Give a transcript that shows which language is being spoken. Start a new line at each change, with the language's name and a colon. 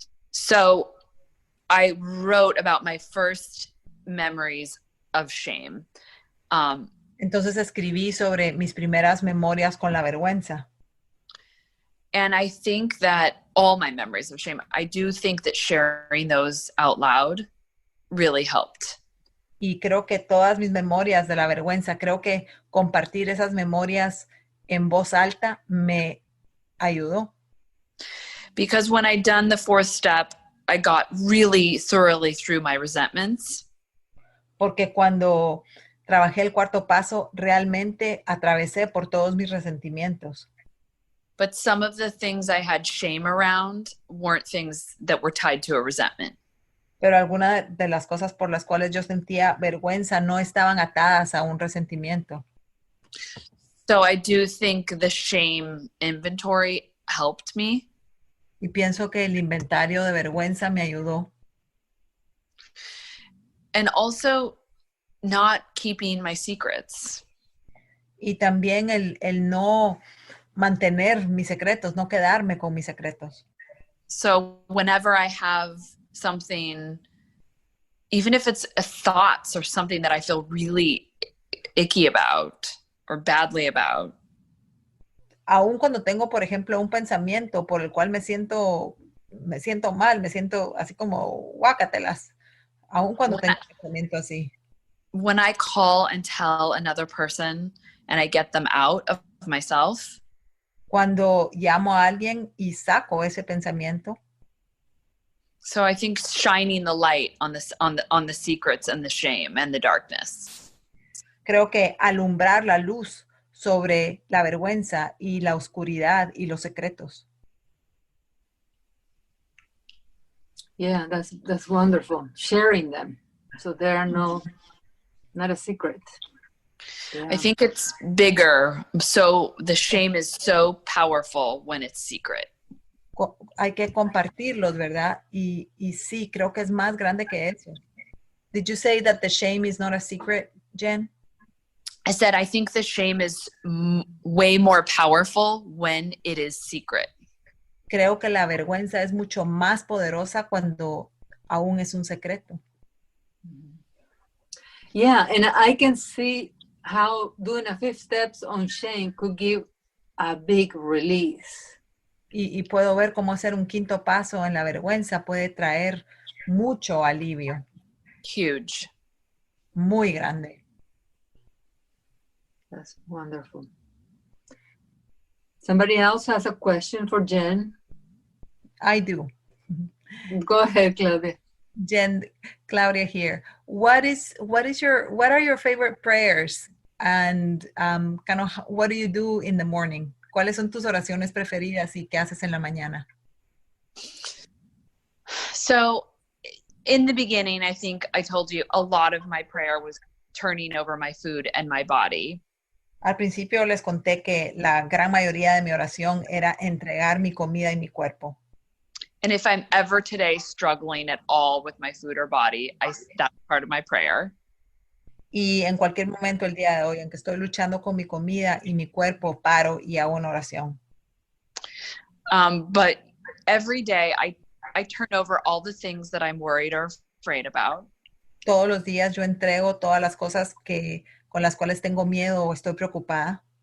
English: So I wrote about my first memories of shame.
Spanish: Entonces escribí sobre mis primeras memorias con la vergüenza.
English: And I think that all my memories of shame, I do think that sharing those out loud really helped.
Spanish: Y creo que todas mis memorias de la vergüenza, creo que compartir esas memorias en voz alta me ayudó.
English: Because when I'd done the fourth step, I got really thoroughly through my resentments.
Spanish: Porque cuando trabajé el cuarto paso, realmente atravesé por todos mis resentimientos.
English: But some of the things I had shame around weren't things that were tied to a resentment.
Spanish: Pero algunas de las cosas por las cuales yo sentía vergüenza no estaban atadas a un resentimiento.
English: So I do think the shame inventory helped me.
Spanish: Y pienso que el inventario de vergüenza me ayudó.
English: And also not keeping my secrets.
Spanish: Y también el no mantener mis secretos, no quedarme con mis secretos.
English: So whenever I have something, even if it's thoughts or something that I feel really icky about or badly about.
Spanish: Aún cuando tengo, por ejemplo, un pensamiento por el cual me siento mal, me siento así como guácatelas, aún cuando tengo un pensamiento así.
English: When I call and tell another person and I get them out of myself.
Spanish: Cuando llamo a alguien y saco ese pensamiento.
English: So I think shining the light on the secrets and the shame and the darkness.
Spanish: Creo que alumbrar la luz sobre la vergüenza y la oscuridad y los secretos.
English: Yeah, that's wonderful. Sharing them, so there are not a secret. Yeah. I think it's bigger. So the shame is so powerful when it's secret.
Spanish: Hay que compartirlos, ¿verdad? Y sí, creo que es más grande que eso.
English: Did you say that the shame is not a secret, Jen? I said, I think the shame is way more powerful when it is secret.
Spanish: Creo que la vergüenza es mucho más poderosa cuando aún es un secreto.
English: Yeah, and I can see how doing a 5 steps on shame could give a big release.
Spanish: Y puedo ver cómo hacer un 5º paso en la vergüenza puede traer mucho alivio.
English: Huge.
Spanish: Muy grande.
English: That's wonderful. Somebody else has a question for Jen? I do. Go ahead, Claudia. Jen, Claudia here. What are your favorite prayers? And kind of what do you do in the morning?
Spanish: ¿Cuáles son tus oraciones preferidas y qué haces en la mañana?
English: So in the beginning, I think I told you a lot of my prayer was turning over my food and my body.
Spanish: Al principio les conté que la gran mayoría de mi oración era entregar mi comida y mi cuerpo.
English: And if I'm ever today struggling at all with my food or body, that's part of my prayer.
Spanish: Y en cualquier momento el día de hoy en que estoy luchando con mi comida y mi cuerpo, paro y hago una oración.
English: But every day I turn over all the things that I'm worried or afraid about.
Spanish: Todos los días yo entrego todas las cosas con las cuales tengo miedo o estoy preocupada.